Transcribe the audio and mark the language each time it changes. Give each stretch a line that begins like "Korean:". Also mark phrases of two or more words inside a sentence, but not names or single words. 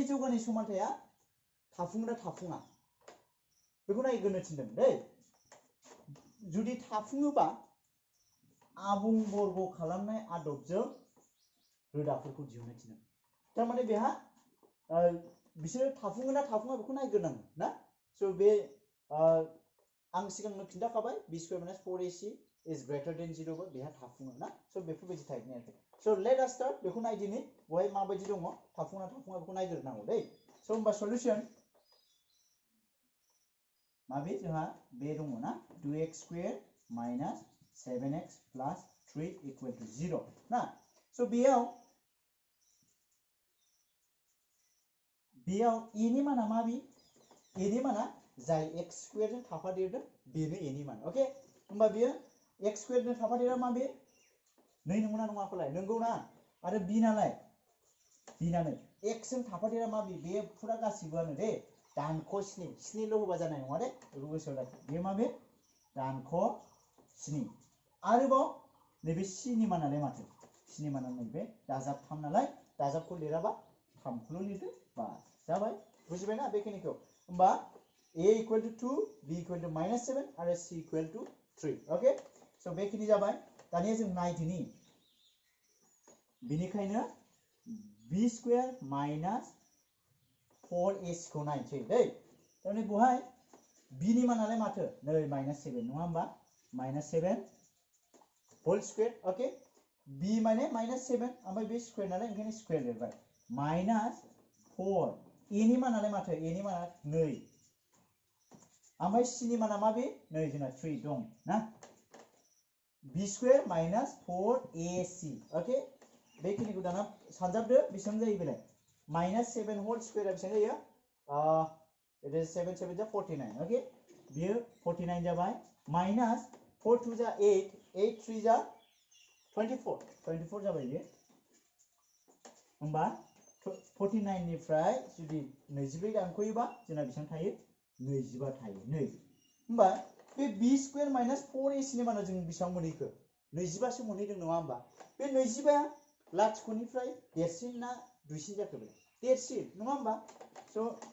Bodo: जौगानाय समानथाया थाफुङोना थाफुङा बेखौ नायग्रोनो थिनदों दै जुदि थाफुङोबा आबुं बर्ग खालामनाय आदबजों रोदाफोरखौ दिहुननो थिनदों थारमाने बेहा बिसोरो थाफुङोना थाफुङा बेखौ नायग्रोनांगोन ना स' बे आं सिगांनो खिन्थाखाबाय
English: b square minus 4ac is greater than 0
Bodo: बा बेहा थाफुङो ना स' बेफोरबायदि टाइपनि आरोखि स'
English: let us start
Bodo: बेखौ नायदिनि बहाय माबायदि दङ थाफुङा थाफुङा बेखौ नायग्रोनांगौ दै स' होमबा सल्युशन माबे जोंहा बे दङ ना
English: 2x square minus 7x plus 3 equal to 0
Bodo: ना स' बेयाव a नि माना माबे a नि माना जाय
English: x square
Bodo: जों थाफादेरदों बेनो a नि मान ओके होमबा बेयो
English: x square
Bodo: जों थाफादेरा माबे नै नंगौना नङाखौलाय नंगौ ना आरो b नालाय b नानो x जों थाफादेरा माबे बे फुरा गासिबोआनो दे दानख' 7 ल' होबा जानाय नङा दे बेखौ गोसोआव लाखि बे माबे दानख' 7 आरोबाव नैबे c नि मानालाय माथो c नि माना नैबे दाजाब 3 नालाय दाजाबखौ लिराबा 3खौल' लिरदो बास जाबाय बुजिबायना बेखिनिखौ होमबा
English: a equal to 2 b equal to -7
Bodo: आरो
English: c equal to 3
Bodo: ओके स' बेखिनि जाबाय दानिया जों नायदिनि बेनिखायनो
English: b square minus 4ac
Bodo: खौ नायनोसै दै थारमाने बहाय b नि मानालाय माथो नै -7 नङा होमबा
English: -7 whole square okay
Bodo: b माने -7 ओमफ्राय बे स्क्वायर नालाय ओंखायनो स्क्वायर लिरबाय -4 a नि मानालाय माथो a नि माना 2 ओमफ्राय c नि माना मा बे नै जोंना 3 दं ना
English: b square -4ac okay
Bodo: बेखिनिखौ दाना सानजाबदो बेसेबां जायो बेलाय
English: -7 whole square
Bodo: बेसेबां जायो
English: it is 7 7
Bodo: जा 49 ओके बियो 49 जाबाय -4 2 जा 8 8 3 जा 24 जाबाय बियो होमबा 49 निफ्राय जुदि 24 दानख'योबा जोंना बेसेबां थायो 25 थायो नै होमबा बे
English: b square -4ac
Bodo: नि माना जों बेसेबां मोनहैखो 25 सो मोनहैदों नङा होमबा बे 25 लाथिख'निफ्राय देरसिन ना दुइसिन जाखो बे देरसिन नङा होमबा स'